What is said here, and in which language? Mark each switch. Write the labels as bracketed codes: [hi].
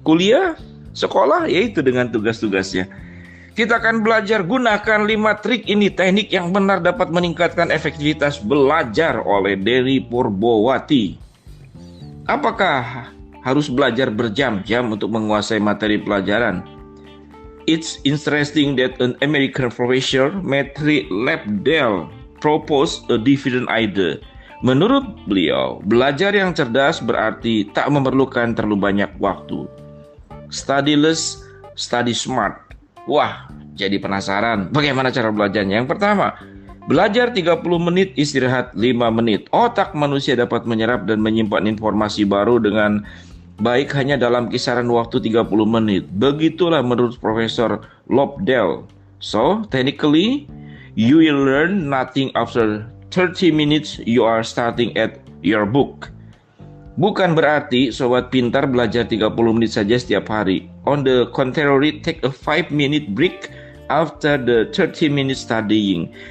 [id] Kuliah, sekolah, yaitu dengan tugas-tugasnya. Kita akan belajar gunakan 5 trik ini, teknik yang benar dapat meningkatkan efektivitas belajar oleh Dery Purbowati. Apakah harus belajar berjam-jam untuk menguasai materi pelajaran? [en] It's interesting that an American professor, Matthew Lapdale, proposed a different idea. [id] Menurut beliau, belajar yang cerdas berarti tak memerlukan terlalu banyak waktu. [en] Study less, study smart. [id] Wah, jadi penasaran bagaimana cara belajarnya? Yang pertama, belajar 30 menit, istirahat 5 menit. Otak manusia dapat menyerap dan menyimpan informasi baru dengan baik hanya dalam kisaran waktu 30 menit. Begitulah menurut Profesor Lobdell. [en] So, technically, you will learn nothing after 30 minutes you are starting at your book. [id] Bukan berarti sobat pintar belajar 30 menit saja setiap hari. [en] On the contrary, take a 5-minute break after the 30 minutes studying.